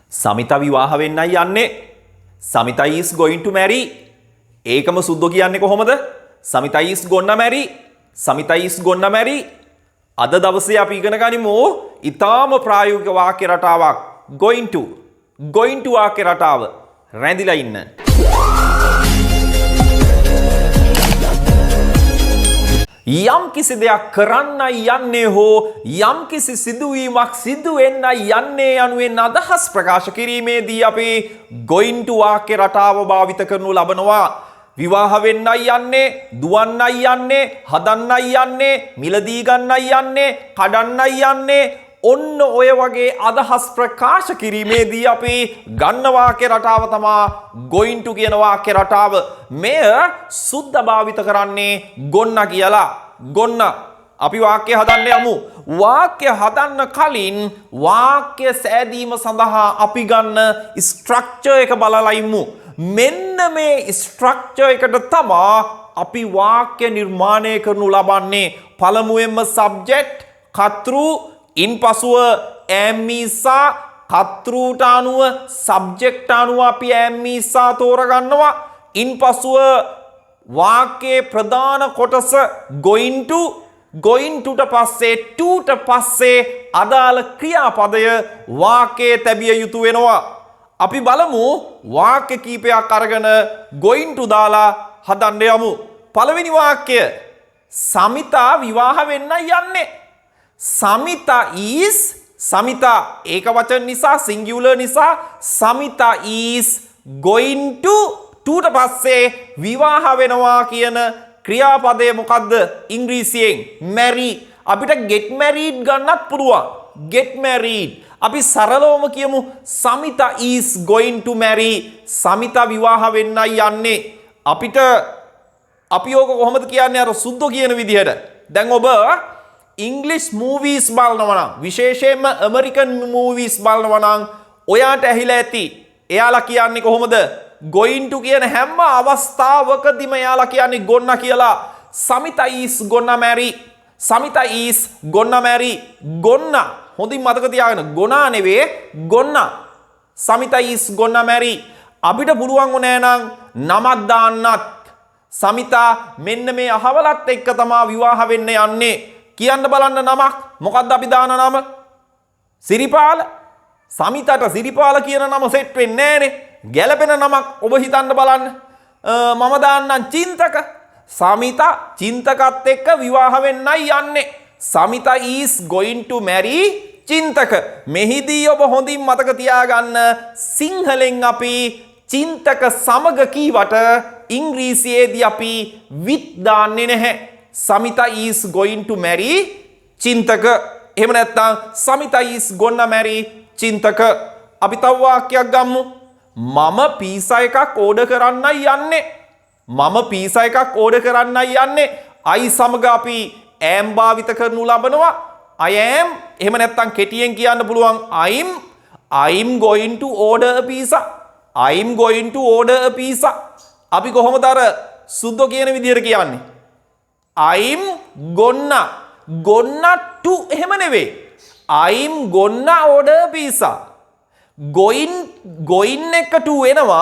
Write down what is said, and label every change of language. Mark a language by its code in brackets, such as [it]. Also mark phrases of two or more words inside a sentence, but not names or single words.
[si] Samitha විවාහ වෙන්නයි යන්නේ. [en] Samitha is going to marry. [si] ඒකම සුද්ධ කියන්නේ කොහොමද? [en] Samitha is gonna marry. Samitha is gonna marry. [si] අද දවසේ අපි ඉගෙන ගනිමු ඊටාම ප්‍රායෝගික වාක්‍ය රටාවක් [en] going to [si] වාක්‍ය රටාව රැඳිලා ඉන්න. යම් කිසි දෙයක් කරන්නයි යන්නේ හෝ යම් කිසි සිදුවීමක් සිදු වෙන්නයි යන්නේ යනුවෙන් අදහස් ප්‍රකාශ කිරීමේදී අපි [en] going to [si] වාක්‍ය රටාව භාවිත කරනු ලබනවා. විවාහ වෙන්නයි යන්නේ, දුවන්නයි යන්නේ, හදන්නයි යන්නේ, මිලදී ගන්නයි යන්නේ, කඩන්නයි යන්නේ. ඔන්න ඔය වගේ අදහස් ප්‍රකාශ කිරීමේදී අපි ගන්න වාක්‍ය රටාව තමයි [en] going to [si] කියන වාක්‍ය රටාව. මෙය සුද්ධ භාවිත කරන්නේ ගොන්න කියලා. ගොන්න. අපි වාක්‍ය හදන්න යමු. වාක්‍ය හදන්න කලින් වාක්‍ය සෑදීම සඳහා අපි ගන්න ස්ට්‍රක්චර් එක බලලා ඉමු. මෙන්න මේ ස්ට්‍රක්චර් එකට තමයි අපි වාක්‍ය නිර්මාණය කරනු ලබන්නේ. පළමුවෙන්ම subject, කර්තෘ, ඉන්පසුව ඇම්මීසා, කර්තෘට අනුව සබ්ජෙක්ට් අනුව අපි ඇම්මීසා තෝරගන්නවා. ඉන්පසුව වාක්‍යයේ ප්‍රධාන කොටස [en] going to [si] පස්සේ to පස්සේ අදාළ ක්‍රියාපදය වාක්‍යයේ තැබිය යුතු වෙනවා. අපි බලමු වාක්‍ය කීපයක් අරගෙන [en] going to [si] දාලා හදන්න යමු. පළවෙනි වාක්‍යය Samitha විවාහ වෙන්න යන්නේ. Samitha ඒක වචන නිසා singular නිසා [en] Samitha is going to [si] ට පස්සේ විවාහ වෙනවා කියන ක්‍රියාපදය මොකක්ද? ඉංග්‍රීසියෙන් marry. අපිට [en] get married [si] ගන්නත් පුළුවන්. [en] get married. [si] අපි සරලවම කියමු [en] Samitha is going to marry. [si] Samitha විවාහ වෙන්නයි යන්නේ. අපි ඕක කොහොමද කියන්නේ අර සුද්ධ කියන විදිහට. දැන් ඔබ [en] English movies [si] බලනවා නම් විශේෂයෙන්ම [en] American movies [si] බලනවා නම් ඔයාට ඇහිලා ඇති. එයාලා කියන්නේ කොහොමද? [en] going to [si] කියන හැම අවස්ථාවකදීම එයාලා කියන්නේ ගොන්න කියලා. [en] Samitha is gonna marry. Samitha is gonna marry. [si] ගොන්න. හොඳින් මතක තියාගන්න. ගොනා නෙවෙයි ගොන්න. [en] Samitha is gonna marry. [si] අපිට පුළුවන් උනේ නම් නමක් දාන්නත්. Samitha මෙන්න මේ අහවලත් එක්ක තමයි විවාහ වෙන්න යන්නේ. කියන්න බලන්න නමක්. මොකක්ද අපි දාන නම? සිරිපාල. Samithaට සිරිපාල කියන නම සෙට් වෙන්නේ නැහනේ. ගැලපෙන නමක් ඔබ හිතන්න බලන්න. මම දාන්නම් චින්තක. Samitha චින්තකත් එක්ක විවාහ වෙන්නයි යන්නේ. [en] Samitha is going to marry චින්තක. [si] මෙහිදී ඔබ හොඳින් මතක තියාගන්න සිංහලෙන් අපි චින්තක සමග කීවට ඉංග්‍රීසියේදී අපි with දාන්නේ නැහැ. [en] Samitha is going to marry චින්තක. [si] එහෙම නැත්නම් [en] Samitha is gonna marry චින්තක. [si] අපි තව වාක්‍යයක් ගමු. මම පීසා එකක් ඕඩර් කරන්නයි යන්නේ. මම පීසා එකක් ඕඩර් කරන්නයි යන්නේ. I සමග අපි am භාවිත කරනු ලබනවා. [en] I am. [si] එහෙම නැත්නම් කෙටියෙන් කියන්න පුළුවන් [en] I'm going to order a pizza. I'm going to order a pizza. [si] අපි කොහොමද අර සුද්ධ කියන විදිහට කියන්නේ? [en] I'm gonna to [si] එහෙම නෙවෙයි. [en] I'm gonna order a pizza. going එක to වෙනවා.